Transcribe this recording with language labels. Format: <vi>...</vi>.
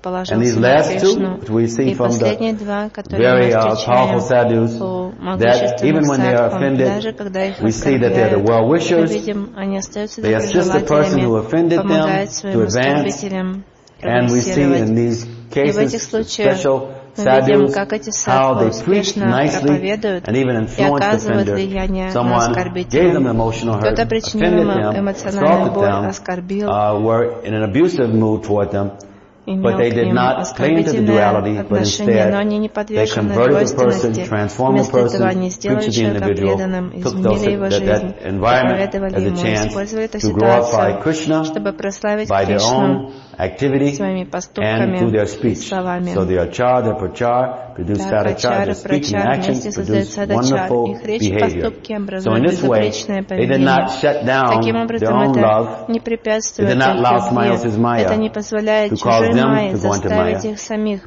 <en>And these last two, which we see from the very powerful sadhus, that even when they are offended, we see that they are the well-wishers, they assist the person who offended them to advance, and we see in these cases special</en> <ru>видим, как эти садху успешно проповедуют и оказывают влияние на оскорбителя. Кто-то причинил им эмоциональную боль, оскорбил, имел к ним оскорбительное отношение, но они не подвержены двойственности. Вместо этого они сделали человека преданным, изменили его жизнь, проведывали ему, использовали эту ситуацию, чтобы прославить Кришну</ru> <en>activity and through their speech. So their achara, prachara, produce that achara, speaking actions, produce wonderful behavior. So in this way, they did not shut down their own love. They did not allow smiles as Maya to cause them to go into Maya.</en>